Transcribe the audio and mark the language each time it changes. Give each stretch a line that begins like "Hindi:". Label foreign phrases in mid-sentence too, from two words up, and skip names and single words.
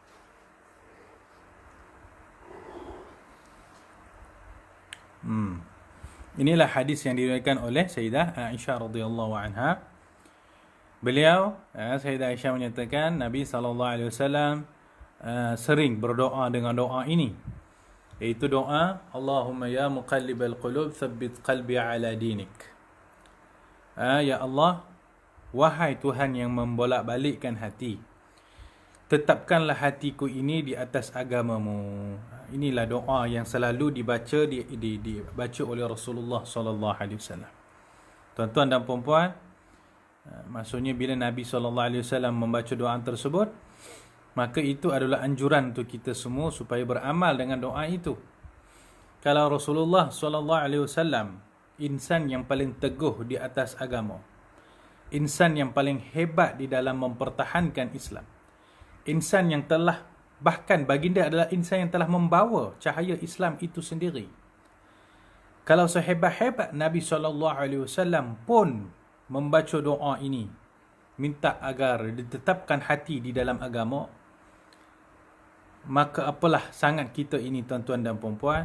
Malay: Inilah hadis yang diriwayatkan oleh Sayyidah Aisyah
Arabic: رضي الله عنها.
Malay: Beliau, Sayyidah Aisyah menyatakan Nabi SAW sering berdoa dengan doa ini, iaitu doa
Arabic: اللهم يا مقلب القلوب ثبت قلبي على دينك.
Malay: Ya Allah, wahai Tuhan yang membolak-balikkan hati, tetapkanlah hatiku ini di atas agamamu. Inilah doa yang selalu dibaca oleh Rasulullah
Arabic: صلى الله عليه وسلم.
Malay: Tuan-tuan dan puan-puan, maksudnya bila Nabi
Arabic: صلى الله عليه وسلم
Malay: membaca doa tersebut, maka itu adalah anjuran untuk kita semua supaya beramal dengan doa itu. Kalau Rasulullah
Arabic: صلى الله عليه وسلم
Malay: insan yang paling teguh di atas agama, insan yang paling hebat di dalam mempertahankan Islam, insan yang telah, bahkan baginda adalah insan yang telah membawa cahaya Islam itu sendiri. Kalau sehebat-hebat Nabi SAW pun membaca doa ini, minta agar ditetapkan hati di dalam agama, maka apalah sangat kita ini tuan-tuan dan puan-puan.